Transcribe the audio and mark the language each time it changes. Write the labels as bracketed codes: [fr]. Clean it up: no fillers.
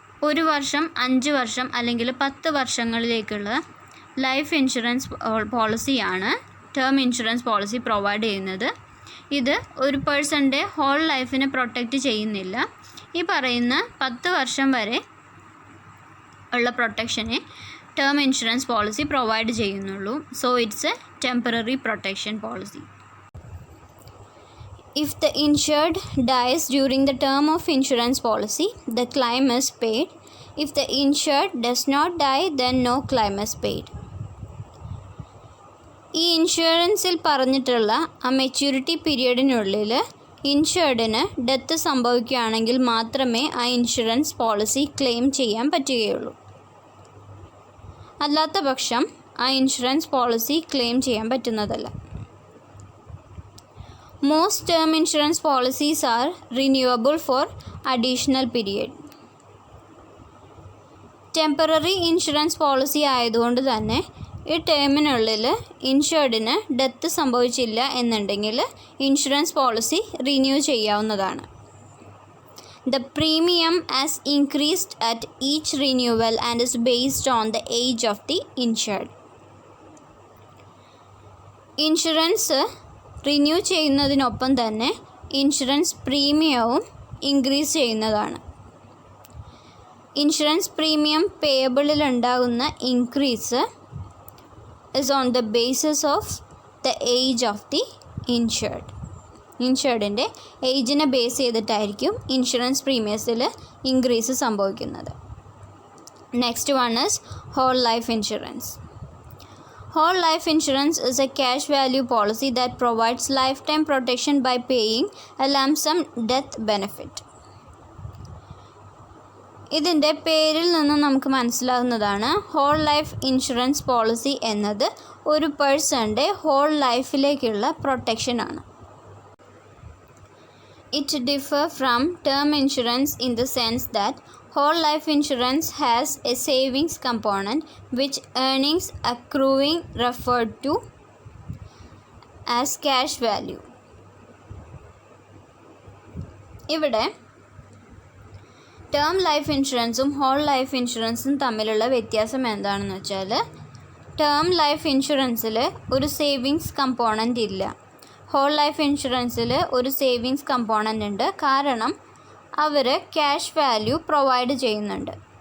[ml] 1 വർഷം, 5 വർഷം അല്ലെങ്കിൽ 10 വർഷങ്ങളിലേക്കുള്ള life insurance പോളിസിയാണ് term insurance policy provide ചെയ്യുന്നത്. ഇത് ഒരു പേഴ്സൻ്റെ ഹോൾ ലൈഫിനെ പ്രൊട്ടക്റ്റ് ചെയ്യുന്നില്ല. ഈ പറയുന്ന 10 വർഷം വരെ ഉള്ള പ്രൊട്ടക്ഷനെ ടേം ഇൻഷുറൻസ് പോളിസി പ്രൊവൈഡ് ചെയ്യുന്നുള്ളൂ. [en] So it's a temporary protection policy. If the insured dies during the term of insurance policy, the claim is paid. If the insured does not die, then no claim is paid. [ml] ഈ ഇൻഷുറൻസിൽ പറഞ്ഞിട്ടുള്ള ആ maturity പീരിയഡിനുള്ളിൽ ഇൻഷുർഡിന് death സംഭവിക്കുകയാണെങ്കിൽ മാത്രമേ ആ insurance policy claim ചെയ്യാൻ പറ്റുകയുള്ളൂ. അല്ലാത്ത പക്ഷം ആ ഇൻഷുറൻസ് പോളിസി ക്ലെയിം ചെയ്യാൻ പറ്റുന്നതല്ല. [en] Most term insurance policies are renewable for additional period. [ml] Temporary insurance policy ആയതുകൊണ്ട് തന്നെ ഈ ടേമിനുള്ളിൽ ഇൻഷുർഡിന് ഡെത്ത് സംഭവിച്ചില്ല എന്നുണ്ടെങ്കിൽ ഇൻഷുറൻസ് പോളിസി റിന്യൂ ചെയ്യാവുന്നതാണ്. [en] The premium has increased at each renewal and is based on the age of the insured. [ml] Insurance renew ചെയ്യുന്നതിനൊപ്പം തന്നെ insurance പ്രീമിയവും increase ചെയ്യുന്നതാണ്. [en] Insurance premium പേയബിളിൽ ഉണ്ടാകുന്ന increase is on the basis of the age of the insured. [ml] ഇൻഷുർഡിൻ്റെ ഏജിനെ base ചെയ്തിട്ടായിരിക്കും insurance പ്രീമിയസിൽ increase സംഭവിക്കുന്നത്. [en] Next one is whole life insurance. Whole life insurance is a cash value policy that provides lifetime protection by paying a lump sum death benefit. [ml] ഇതിൻ്റെ പേരിൽ നിന്ന് നമുക്ക് മനസ്സിലാകുന്നതാണ് whole life insurance policy എന്നത് ഒരു പേഴ്സൻ്റെ whole ലൈഫിലേക്കുള്ള പ്രൊട്ടക്ഷനാണ്. [en] It differs from term insurance in the sense that whole life insurance has a savings component which earnings accruing referred to as cash value. [ml] ഇവിടെ term life ഇൻഷുറൻസും whole life ഇൻഷുറൻസും തമ്മിലുള്ള വ്യത്യാസം എന്താണെന്ന് വെച്ചാൽ ടേം ലൈഫ് ഇൻഷുറൻസിൽ ഒരു savings component ഇല്ല. Whole life ഇൻഷുറൻസിൽ ഒരു സേവിങ്സ് കമ്പോണൻ്റ് ഉണ്ട്. കാരണം അവർ ക്യാഷ് വാല്യൂ പ്രൊവൈഡ് ചെയ്യുന്നുണ്ട്.